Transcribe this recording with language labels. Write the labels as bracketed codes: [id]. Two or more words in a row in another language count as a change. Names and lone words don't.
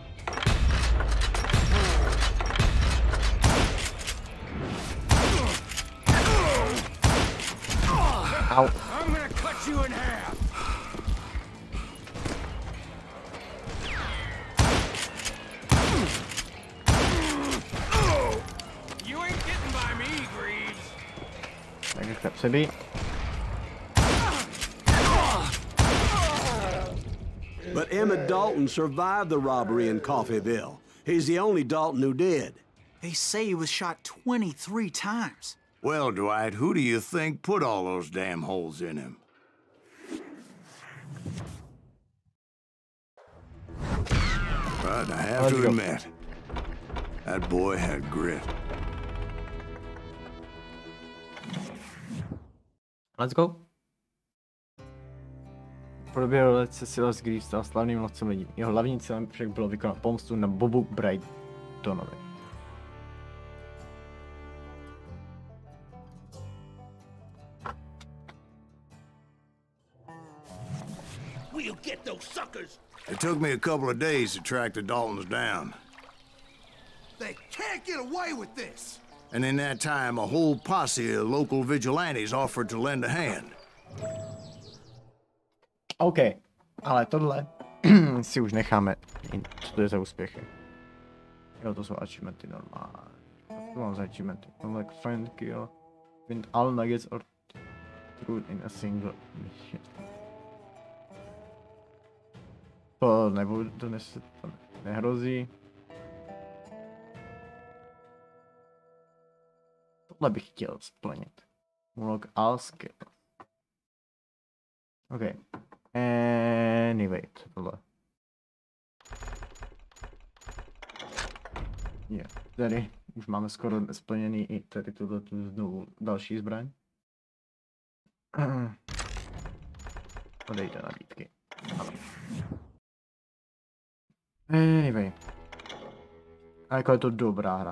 [en] Ow. I'm gonna cut you in half. You ain't getting by me, Greaves. [cs] Takže chce přebít. [en] But Emmett Dalton survived the robbery in Coffeyville. He's the only Dalton who did. They say he was shot 23 times. Well, Dwight, who do you think put all those damn holes in him? But I have to admit, that boy had grit. Let's go. [cs] Proběhl let se Silas Greaves stal slavným lovcem lidí. Jeho hlavním cílem však bylo vykonat pomstu na Bobu Brightonovi. [en] We'll get those suckers. It took me a couple of days to track the Daltons down. They can't get away with this. And in that time, a whole posse of local vigilantes offered to lend a hand. [cs] OK, ale tohle si už necháme. Co to je za úspěchy? Jo, to jsou achievementy normální. To mám za achievementy. [en] Collect friend kill. Find all nuggets or truth in a single mission. [cs] To nebudu, to nehrozí. Tohle bych chtěl splnit. [en] Unlock all skill. OK. Anyway, [cs] tohle. Je, tady už máme skoro splněný i tady tuto znovu další zbraň. Odejde nabídky. Ano. Anyway. A jako je to dobrá hra.